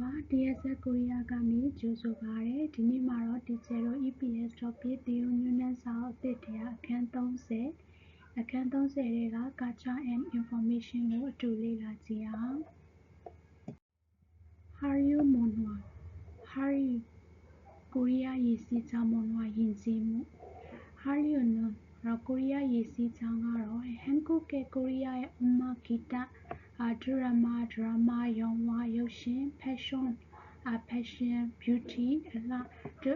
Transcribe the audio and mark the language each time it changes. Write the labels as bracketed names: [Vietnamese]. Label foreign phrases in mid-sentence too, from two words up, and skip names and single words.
[Burmese] TSS ကိုရီးယားကနေကြိုဆိုပါတယ်ဒီနေ့မှာတော့ teacher တို့ EPS တော့ပြည်သူညွှန်းနှန်းစာအုပ်အသစ်တွေကအခန်း30အခန်း30တွေက [English] culture and information [Burmese] ကိုအတူလေ့လာကြည့်အောင် [Korean] 한류 문화 한류 [Burmese] ကိုရီးယားရေစီးကြောင်းမွန်ဟွာယဉ်ကျေးမှု Hallyu နော်ကိုရီးယားရေစီးကြောင်းကတော့ 한국의ကိုရီးယားရဲ့ဥမဂီတဒရမာရုံဝါရုပ်ရှင် [English] fashion beauty [Burmese] အလှတို့